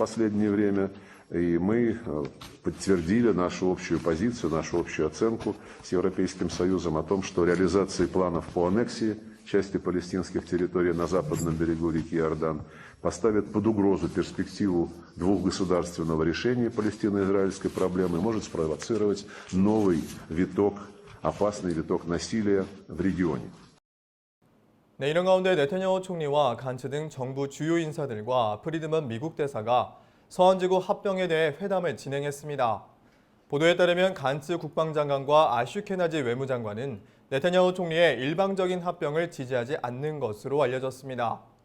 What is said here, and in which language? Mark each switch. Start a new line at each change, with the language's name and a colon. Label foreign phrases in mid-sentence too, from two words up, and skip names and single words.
Russian: последнее время, и мы подтвердили нашу общую позицию, нашу общую оценку с Европейским Союзом о том, что реализация планов по аннексии части палестинских территорий на западном берегу реки Иордан поставит под угрозу перспективу двухгосударственного решения палестино-израильской проблемы и может спровоцировать новый виток, опасный виток насилия в регионе.
Korean: 네, 이런 가운데 네타냐후 총리와 간츠 등 정부 주요 인사들과 프리드먼 미국 대사가 서한지구 합병에 대해 회담을 진행했습니다. 보도에 따르면 간츠 국방장관과 아슈케나지 외무장관은 네타냐후 총리의 일방적인 합병을 지지하지 않는 것으로 알려졌습니다.